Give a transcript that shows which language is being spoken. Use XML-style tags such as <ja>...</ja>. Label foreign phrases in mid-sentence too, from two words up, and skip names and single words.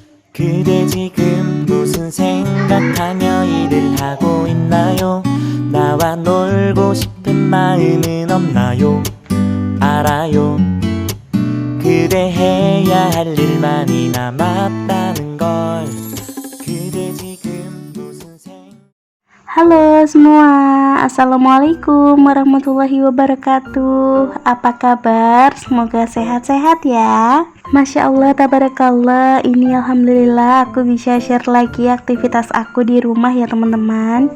<ko>그대 지금 무슨 생각하며 일을 하고 있나요? 나와 놀고 싶은 마음은 없나요? 알아요. 그대 해야 할 일 많이 남았다는 걸. 그대 지금 무슨</ko> <id>Halo semua,</id> <ar>السلام عليكم ورحمة الله وبركاته.</ar> <id>Apa kabar? Semoga sehat-sehat ya.</id> <ar>ما شاء الله تبارك الله.</ar> <id>Ini alhamdulillah aku bisa share lagi aktivitas aku di rumah ya teman-teman.</id>